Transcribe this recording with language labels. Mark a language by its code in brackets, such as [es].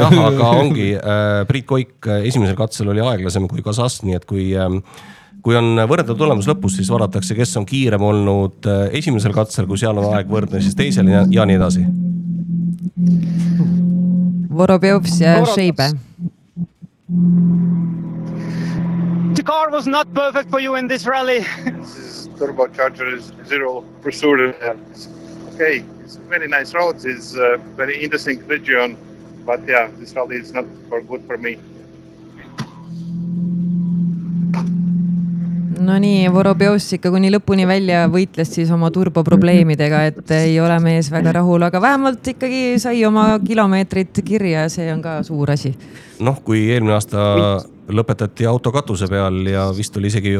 [et] jah , aga ongi , Priit Koik esimesel katsel oli aeglasem kui Kasas , nii et kui on võrreldav tulemus lõpus , siis vaadatakse , kes on kiirem olnud esimesel katsel , kui seal on aeg võrdne siis teisel ja nii edasi . Vorobjovs ja Šeibe . [en] The car was not perfect for you in this rally. Turbocharger is zero pursuit. Okay, it's a very nice road, it's a very interesting region, but yeah, this rally is not for good for me. [et] No nii , Vorobjovs ikka kuni lõpuni välja võitles siis oma turboprobleemidega , et ei ole mees väga rahul , aga vähemalt ikkagi sai oma kilomeetrit kirja ja see on ka suur asi . noh , kui eelmine aasta lõpetati auto katuse peal ja vist oli isegi